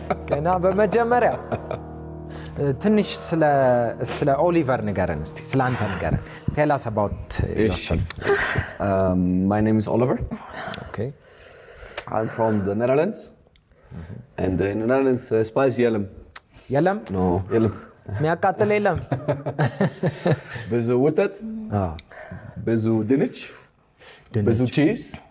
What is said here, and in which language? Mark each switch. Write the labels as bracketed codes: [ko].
[am] ገና በመጀመሪያ ትንሽ ስለ ኦሊቨር ንገረን እስቲ። ስለ አንተ ንገረን። [en] tell us about yourself. My name is Oliver. Okay. I'm from the Netherlands. And in the Netherlands [am] spice የለም የለም የሚያቃጥል የለም። ብዙ ወተት ብዙ ድንች ብዙ cheese.